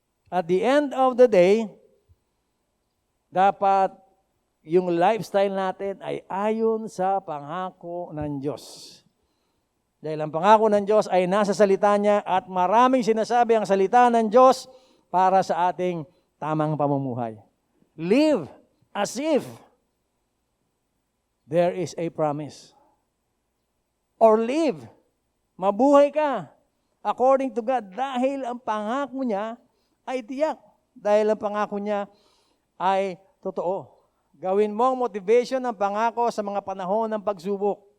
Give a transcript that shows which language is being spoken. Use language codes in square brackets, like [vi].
[en] At the end of the day, [tl] dapat yung lifestyle natin ay ayon sa pangako ng Diyos. Dahil ang pangako ng Diyos ay nasa salita niya at maraming sinasabi ang salita ng Diyos para sa ating tamang pamumuhay. [en] Live as if there is a promise. [tl] Or live, mabuhay ka [en] according to God [tl] dahil ang pangako niya ay tiyak. Dahil ang pangako niya ay totoo. Gawin mo ang motivation ng pangako sa mga panahon ng pagsubok.